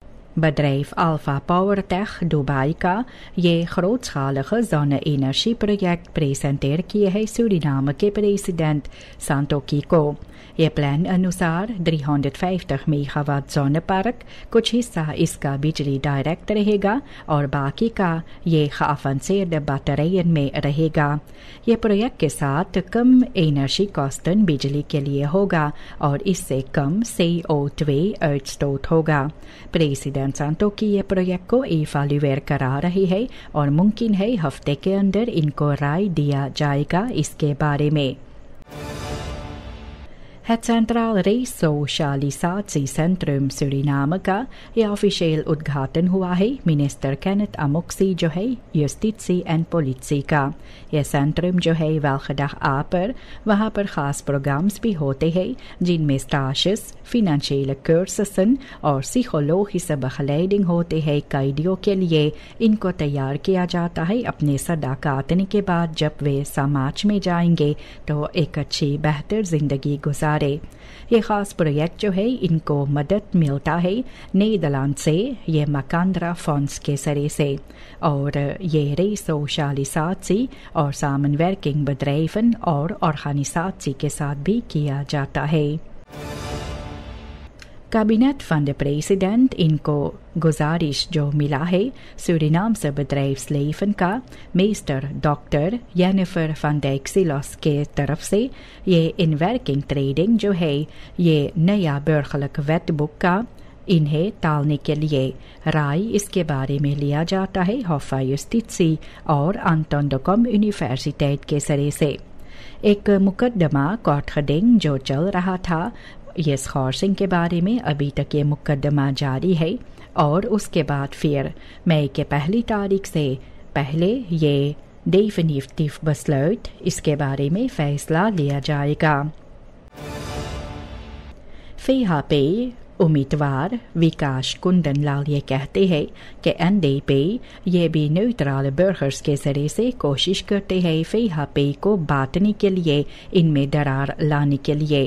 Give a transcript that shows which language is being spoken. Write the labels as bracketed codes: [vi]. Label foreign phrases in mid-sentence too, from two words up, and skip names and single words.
[hns] Bedrijf Alpha PowerTech Dubai का ये [nl] grootschalige zonne-energieproject presenteer [hns] किए है सूरीनाम के प्रेसिडेंट सांतोकी को। ये प्लान अनुसार 350 मेगावाट zonnepark, कुछ हिस्सा इसका बिजली डायरेक्ट रहेगा और बाकी का ये [nl] geavanceerde batterijen [hns] में रहेगा। ये प्रोजेक्ट के साथ कम एनर्जी कॉस्टन बिजली के लिए होगा और इससे कम CO2 uitstoot होगा। प्रेसिडेंट सांतोकी ये प्रोजेक्ट को इवैल्यूएट करा रही है और मुमकिन है हफ्ते के अंदर इनको राय दिया जाएगा इसके बारे में। Het Centraal Resocialisatiecentrum Suriname का ये ऑफिशियल उद्घाटन हुआ है मिनिस्टर केनेथ अमोक्सी जो है [nl] justitie en politie [hns] का। यह सेंट्रम जो है [nl] welke dag [hns] A पर वहाँ पर खास प्रोग्राम्स भी होते हैं जिनमें स्टाशेस, [nl] financiële cursussen [hns] और [nl] psychologische begeleiding [hns] होते हैं कैदियों के लिए। इनको तैयार किया जाता है अपने सदा काटने के बाद जब वे समाज में जाएंगे तो एक अच्छी बेहतर जिंदगी गुजारे। ये खास प्रोजेक्ट जो है इनको मदद मिलता है नीदरलैंड से ये मकांद्रा फंड्स के सरे से और ये resocialisatie और [nl] samenwerking bedrijven [hns] और organisatie के साथ भी किया जाता है। कैबिनेट [nl] van de president [hns] इनको गुजारिश जो मिला है [nl] Surinaamse bedrijfsleven [hns] का meester डॉक्टर जेनिफर van Dijk Silos के तरफ से ये इनवर्किंग ट्रेडिंग जो है ये नया [nl] burgerlijk wetboek [hns] का इन्हें टालने के लिए राय इसके बारे में लिया जाता है Hof van Justitie और Anton de Kom यूनिवर्सिटेट के सरे से। एक मुकदमा कोर्टगेडिंग जो चल रहा था ये schorsing के बारे में अभी तक ये मुकदमा जारी है और उसके बाद फिर मई के पहली तारीख से पहले ये [nl] definitief besluit [hns] इसके बारे में फैसला लिया जाएगा। VHP उम्मीदवार विकास कुंदनलाल ये कहते हैं कि NDP ये भी [nl] neutrale burgers [hns] के जरिए से कोशिश करते हैं VHP को बांटने के लिए, इनमें दरार लाने के लिए।